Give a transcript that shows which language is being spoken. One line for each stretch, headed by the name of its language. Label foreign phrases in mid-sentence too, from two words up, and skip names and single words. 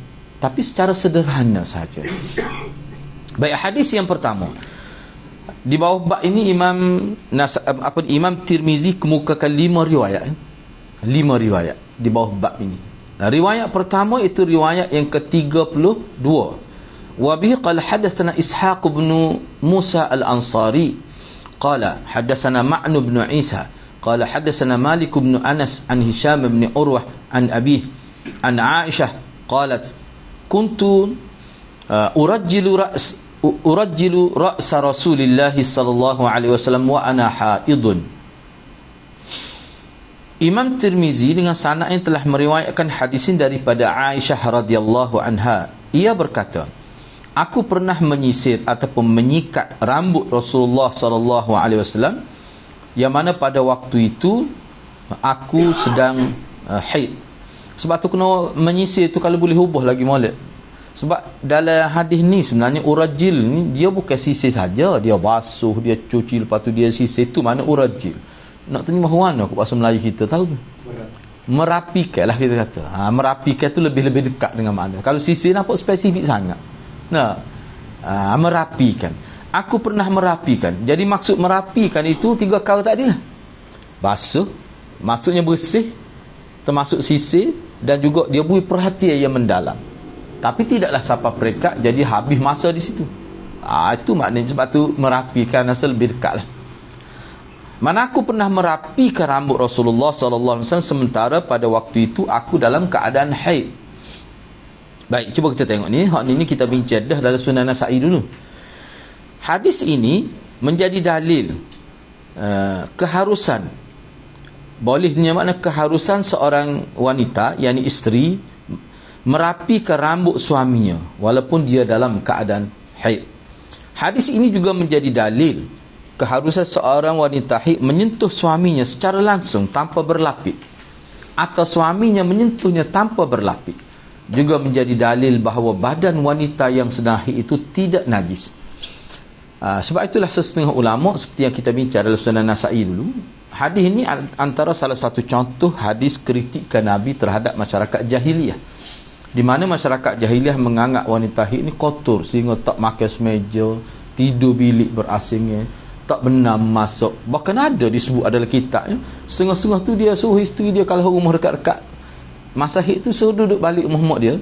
Malay: Tapi secara sederhana saja. Baik, hadis yang pertama. Di bawah bab ini Imam Tirmizi kemukakan 5 riwayat. 5 riwayat di bawah bab ini. Riwayat pertama itu riwayat yang ke-32.
Arabic: وبه قال حدثنا إسحاق بن موسى الأنصاري قال حدثنا معن بن عيسى قال حدثنا مالك بن أنس عن هشام بن عروة عن أبيه عن عائشة قالت كنت أرجل رأس رسول الله صلى الله عليه وسلم وأنا حائض.
Malay: Imam Tirmizi dengan sanad yang telah meriwayatkan hadis ini daripada Aisyah
Arabic: رضي الله عنها.
Malay: Ia berkata, aku pernah menyisir ataupun menyikat rambut Rasulullah
Arabic: صلى الله عليه وسلم,
Malay: yang mana pada waktu itu aku sedang haid. Sebab tu kena menyisir tu kalau boleh hubah lagi molek. Sebab dalam hadis ni sebenarnya urajil ni dia bukan sisir saja, dia basuh, dia cuci, lepas tu dia sisir. Tu mana urajil. Nak terjemah mana aku bahasa Melayu kita tahu tu? Merapikan lah kita kata. Merapikan tu lebih dekat dengan makna. Kalau sisir nampak spesifik sangat. Merapikan. Aku pernah merapikan. Jadi maksud merapikan itu 3 kali tadi lah. Basuh, maksudnya bersih, termasuk sisir, dan juga dia beri perhatian yang mendalam. Tapi tidaklah siapa perekat jadi habis masa di situ. Itu maknanya, sebab tu merapikan asal lebih dekat lah. Mana aku pernah merapikan rambut Rasulullah
Arabic: صلى الله عليه وسلم
Malay: sementara pada waktu itu aku dalam keadaan haid. Baik, cuba kita tengok ni. Hak ni kita bincang dah dalam Sunan Nasa'i dulu. Hadis ini menjadi dalil keharusan, bolehnya makna keharusan seorang wanita, yakni isteri, merapikan rambut suaminya walaupun dia dalam keadaan haid. Hadis ini juga menjadi dalil keharusan seorang wanita haid menyentuh suaminya secara langsung tanpa berlapik, atau suaminya menyentuhnya tanpa berlapik. Juga menjadi dalil bahawa badan wanita yang sedang haid itu tidak najis. Sebab itulah setengah ulama, seperti yang kita bincang dalam Sunan Nasa'i dulu, hadis ini antara salah satu contoh hadis kritikan Nabi terhadap masyarakat jahiliyah, di mana masyarakat jahiliyah menganggap wanita haid ni kotor sehingga tak makan semeja, tidur bilik berasingnya, tak benar masuk. Bahkan ada disebut adalah kitabnya, setengah-setengah tu dia suruh isteri dia kalau rumah dekat-dekat masa haid tu suruh duduk balik rumah mak dia.